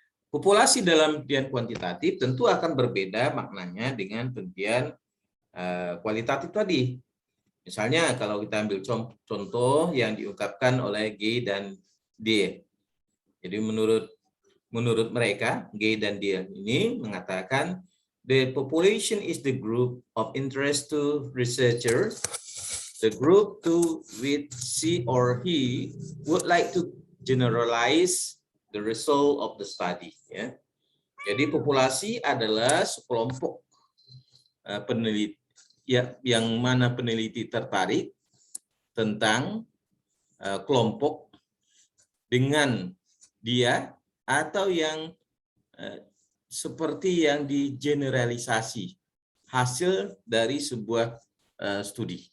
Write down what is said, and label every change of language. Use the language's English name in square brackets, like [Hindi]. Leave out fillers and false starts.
[Indonesian] Populasi dalam penelitian kuantitatif tentu akan berbeda maknanya dengan penelitian kualitatif tadi. Misalnya kalau kita ambil contoh yang diungkapkan oleh G dan D. Jadi menurut mereka, G dan D ini mengatakan [English] the population is the group of interest to researchers, the group to which she or he would like to generalize the result of the study. [Indonesian] Ya. Jadi populasi adalah sekelompok peneliti yang mana peneliti tertarik tentang kelompok dengan dia atau yang seperti yang digeneralisasi hasil dari sebuah studi.